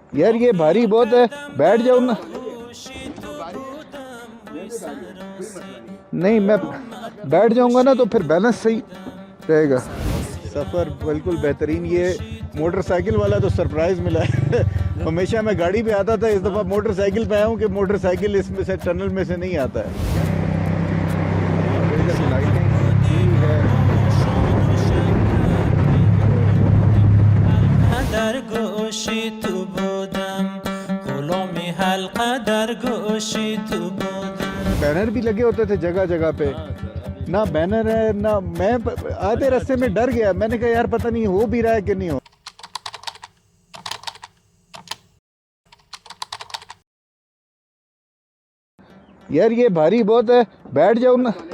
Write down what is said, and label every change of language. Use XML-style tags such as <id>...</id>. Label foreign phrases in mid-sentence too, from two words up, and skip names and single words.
<hi>यार ये भारी बहुत है, बैठ जाओ ना। नहीं मैं बैठ जाऊंगा ना तो फिर बैलेंस सही रहेगा। सफ़र बिल्कुल बेहतरीन। ये मोटरसाइकिल वाला तो सरप्राइज़ मिला है। हमेशा मैं गाड़ी पे आता था, इस दफ़ा मोटरसाइकिल पे आया हूँ कि मोटरसाइकिल इसमें से टनल में से नहीं आता है।</hi> <fa>در گوشی تو بودم غلامی حلقه در گوشی تو بودم।</fa> <hi>बैनर भी लगे होते थे जगह जगह पे, ना बैनर है ना। मैं आधे रास्ते में डर गया, मैंने कहा यार पता नहीं हो भी रहा है कि नहीं हो। यार ये भारी बहुत है, बैठ जाओ ना।</hi>